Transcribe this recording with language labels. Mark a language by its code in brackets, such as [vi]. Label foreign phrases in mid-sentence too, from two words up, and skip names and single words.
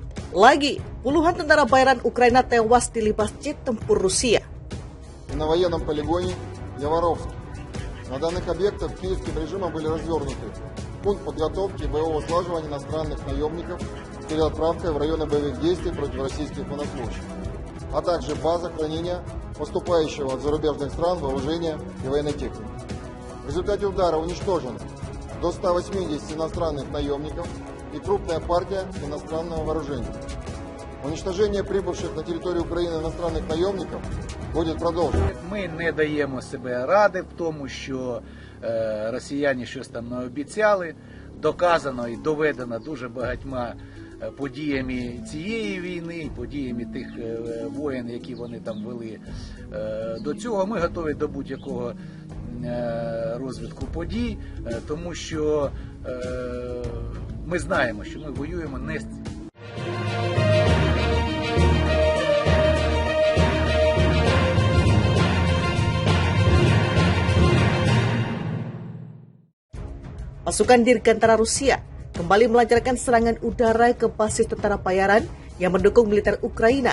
[id] Lagi, puluhan tentara bayaran Ukraina tewas dilibas jet tempur Rusia. [ru] На военном полигоне Яворовск. На данных объектах киевским режимом были развернуты пункт подготовки и боевого слаживания иностранных наемников с переотправкой в районы боевых действий против российских военнослужащих, а также база хранения поступающего от зарубежных стран вооружения и военной техники. В результате удара уничтожено до 180 иностранных наемников и крупная партия иностранного вооружения. Уничтожение прибывших на территорию Украины иностранных наемников [uk] буде продовжено. Ми не даємо себе ради в тому, що росіяни щось там наобіцяли. Доказано і доведено дуже багатьма подіями цієї війни, подіями тих воєн, які вони там вели до цього. Ми готові до будь-якого розвитку подій, тому що ми знаємо, що ми воюємо не з [id] Pasukan Dirgantara Rusia kembali melancarkan serangan udara ke basis tentara bayaran yang mendukung militer Ukraina.